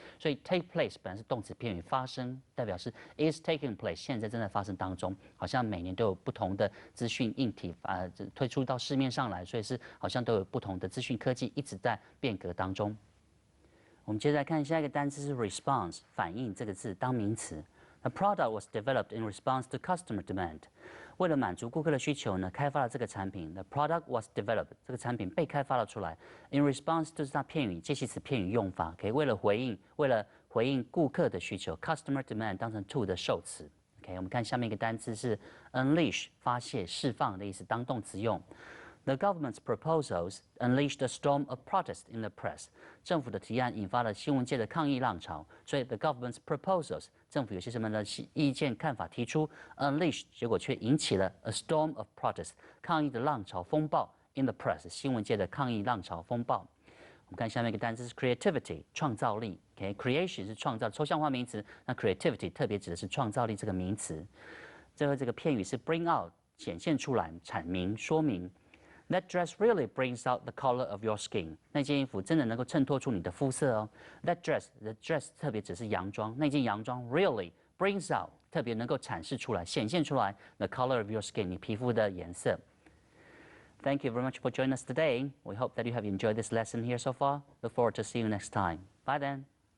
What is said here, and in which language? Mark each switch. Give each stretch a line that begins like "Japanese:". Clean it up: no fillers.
Chinese: 所以 take place 本来是动词片语，发生代表是
English: is taking place，
Chinese: 现在正在发生当中。好像每年都有不同的资讯硬体推出到市面上来，所以是好像都有不同的资讯科技一直在变革当中。我们接着来看下一个单词是 response， 反应这个字当名词。
English: The product was developed in response to customer demand。
Chinese: 为了满足顾客的需求呢，开发了这个产品。
English: The product was developed，
Chinese: 这个产品被开发了出来。
English: In response
Chinese: 就是它片语介系词片语用法，可以为了回应顾客的需求 ，
English: customer demand
Chinese: 当成 to 的受词。 OK， 我们看下面一个单词是 unleash， 发泄、释放的意思，当动词用。
English: The government's proposals unleashed a storm of protest in the press.
Chinese: 政府的提案引发了新闻界的抗议浪潮。所以
English: the government's proposals，
Chinese: 政府有些什么的意见看法提出 ，unleashed， 结果却引起了
English: a storm of protest，
Chinese: 抗议的浪潮风暴
English: in the press，
Chinese: 新闻界的抗议浪潮风暴。我们看下面一个单词是 creativity， 创造力。creation 是创造抽象化名词，那 creativity 特别指的是创造力这个名词。这个片语是 bring out， 显现出来、阐明、说明。
English: That dress really brings out the color of your skin。
Chinese: 那件衣服真的能够衬托出你的肤色哦。
English: That dress，the dress
Chinese: 特别指是洋装，那件洋装
English: really brings out
Chinese: 特别能够阐释出来、显现出来
English: the color of your skin
Chinese: 你皮肤的颜色。
English: Thank you very much for joining us today. We hope that you have enjoyed this lesson here so far. Look forward to seeing you next time. Bye then.